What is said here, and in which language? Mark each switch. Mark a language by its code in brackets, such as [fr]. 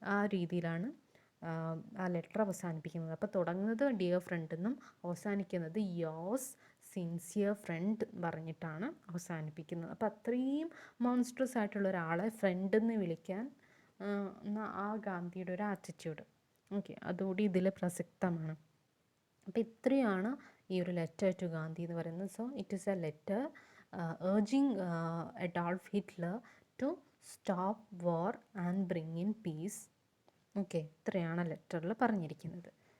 [ml] ആ രീതിയിലാണ് ആ ലെറ്റർ അവസാനിപ്പിക്കുന്നത്. അപ്പോൾ തുടങ്ങുന്നത് ഡിയർ ഫ്രണ്ട് എന്നും അവസാനിക്കുന്നത് യോസ് സിൻസിയർ ഫ്രണ്ട് പറഞ്ഞിട്ടാണ് അവസാനിപ്പിക്കുന്നത്. അപ്പോൾ അത്രയും മോൺസ്ട്രസ് ആയിട്ടുള്ള ഒരാളെ ഫ്രണ്ട് എന്ന് വിളിക്കാൻ ആ ഗാന്ധിയുടെ ഒരു ആറ്റിറ്റ്യൂഡ്, ഓക്കെ, അതുകൂടി ഇതിൽ പ്രസക്തമാണ്. അപ്പോൾ ഇത്രയാണ് ഈ ഒരു ലെറ്റർ ടു ഗാന്ധി എന്ന് പറയുന്നത്. [en] So it is a letter urging Adolf Hitler to stop war and bring in peace. [ml] Okay, ഇത്രയാണ് ലെറ്ററിൽ പറഞ്ഞിരിക്കുന്നത്.